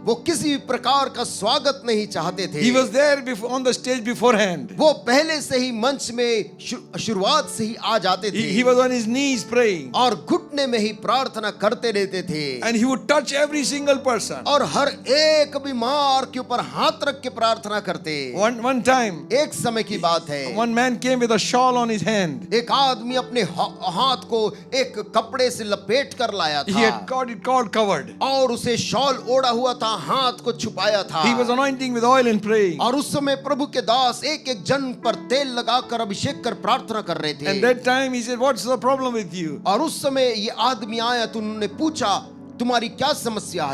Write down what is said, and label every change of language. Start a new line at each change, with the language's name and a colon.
Hindi: वो किसी प्रकार का स्वागत नहीं चाहते थे।
English: He was there on the stage beforehand.
Hindi: वो पहले से ही मंच में शुरुआत से ही आ जाते थे।
English: He was on his knees praying.
Hindi: और घुटने में ही प्रार्थना करते रहते थे।
English: And he would touch every single person.
Hindi: और हर एक बीमार के ऊपर हाथ रख के प्रार्थना करते।
English: One time,
Hindi: एक समय की बात है।
English: one man came with a shawl on his hand.
Hindi: एक आदमी अपने हाथ को एक कपड़े से लपेट कर लाया
English: He
Hindi: था।
English: had got it covered.
Hindi: और उसे शॉल ओढ़ा हुआ था, हाथ को छुपाया था।
English: He was anointing with oil and praying.
Hindi: और उस समय प्रभु के दास एक एक जन पर तेल लगाकर अभिषेक कर प्रार्थना कर रहे थे।
English: And that time he said, "What's the problem with you?"
Hindi: और उस समय ये आदमी आया तो उन्होंने पूछा तुम्हारी क्या समस्या